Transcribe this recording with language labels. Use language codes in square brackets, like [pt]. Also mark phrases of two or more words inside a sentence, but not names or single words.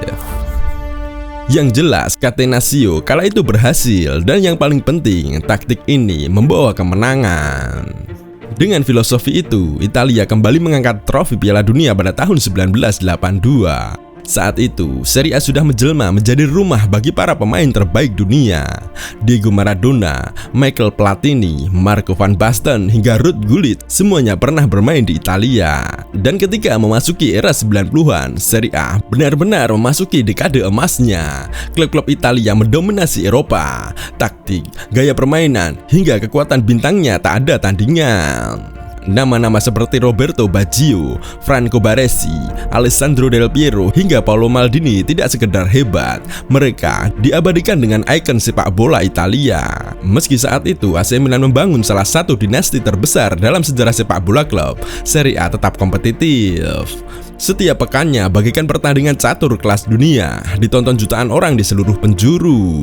[id] Yang jelas, Catenaccio kala itu berhasil, dan yang paling penting, taktik ini membawa kemenangan. Dengan filosofi itu, Italia kembali mengangkat trofi Piala Dunia pada tahun 1982. Saat itu, Serie A sudah menjelma menjadi rumah bagi para pemain terbaik dunia. Diego Maradona, Michael Platini, Marco van Basten, hingga Ruud Gullit semuanya pernah bermain di Italia. Dan ketika memasuki era 90-an, Serie A benar-benar memasuki dekade emasnya. Klub-klub Italia mendominasi Eropa. Taktik, gaya permainan, hingga kekuatan bintangnya tak ada tandingan. Nama-nama seperti Roberto Baggio, Franco Baresi, Alessandro Del Piero, hingga Paolo Maldini tidak sekedar hebat. Mereka diabadikan dengan ikon sepak bola Italia. Meski saat itu AC Milan membangun salah satu dinasti terbesar dalam sejarah sepak bola klub, Serie A tetap kompetitif. Setiap pekannya bagaikan pertandingan catur kelas dunia, ditonton jutaan orang di seluruh penjuru.